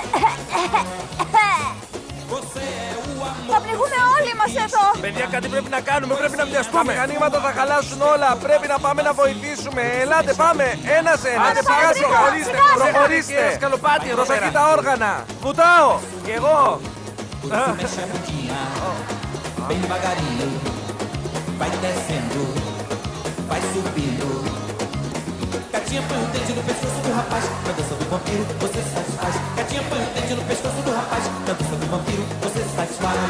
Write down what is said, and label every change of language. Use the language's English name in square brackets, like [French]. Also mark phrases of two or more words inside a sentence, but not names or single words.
[Greek] Θα πνιγούμε όλοι μας εδώ. Παιδιά, κάτι πρέπει να κάνουμε. Πρέπει να βιαστούμε. Τα μηχανήματα θα χαλάσουν όλα. Πρέπει να πάμε να βοηθήσουμε. Ελάτε, πάμε. Ένας-ένας. Άντε, σιγά σιγά. Προχωρήστε. Προχωρήστε. Προσοχή τα όργανα. Βουτάω. Κι εγώ. [Portuguese] Bem devagarinho, vai descendo, vai subindo. Gatinha põe o dente no pescoço do rapaz, na dança do vampiro você satisfaz. Gatinha põe o dente no pescoço do rapaz, na dança do vampiro você satisfaz.